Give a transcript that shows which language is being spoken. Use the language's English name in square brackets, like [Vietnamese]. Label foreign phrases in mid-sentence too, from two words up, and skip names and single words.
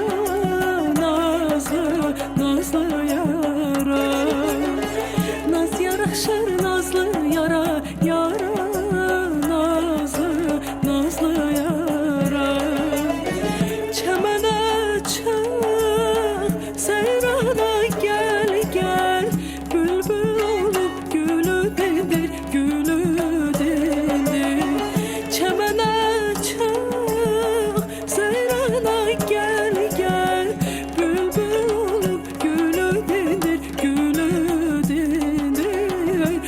[Azerbaijani] Nazlı, nazlı yara. Naz yaraşır nazlı yara, yara. Nazlı, nazlı yara. Çəmənə seyrana gel gel, bülbül olup gülü dindir, gülü dindir. Çəmənə çıx, seyrana gel gel, bülbül olup gülü dindir, gülü dindir.